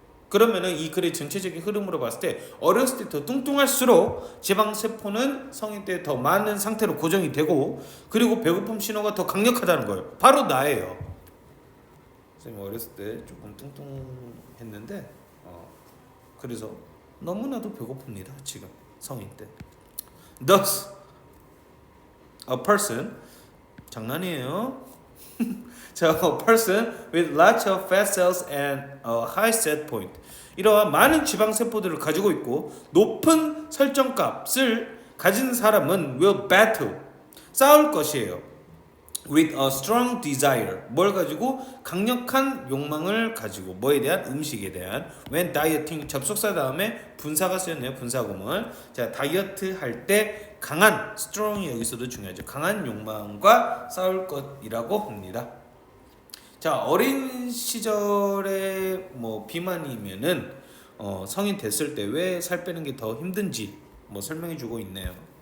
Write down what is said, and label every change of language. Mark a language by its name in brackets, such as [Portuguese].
[Korean] 그러면은 이 글의 전체적인 흐름으로 봤을 때 어렸을 때 더 뚱뚱할수록 지방 세포는 성인 때 더 많은 상태로 고정이 되고, 그리고 배고픔 신호가 더 강력하다는 거예요. 바로 나예요. 선생님 어렸을 때 조금 뚱뚱했는데 그래서 너무나도 배고픕니다. 지금 성인 때. [English] Thus, a person, [Korean] 장난이에요. [English] 자, a person with lots of fat cells and a high set point. [Korean] 이러한 많은 지방 세포들을 가지고 있고 높은 설정값을 가진 사람은 [English] will battle, [Korean] 싸울 것이에요. [English] with a strong desire, [Korean] 뭘 가지고? 강력한 욕망을 가지고. 뭐에 대한? 음식에 대한. [English] when dieting, [Korean] 접속사 다음에 분사가 쓰였네요. 분사구문. 자, 다이어트 할 때 강한, strong이 여기서도 중요하죠. 강한 욕망과 싸울 것이라고 합니다. 자, 어린 시절에 뭐 비만이면은 성인 됐을 때 왜 살 빼는 게 더 힘든지 뭐 설명해 주고 있네요.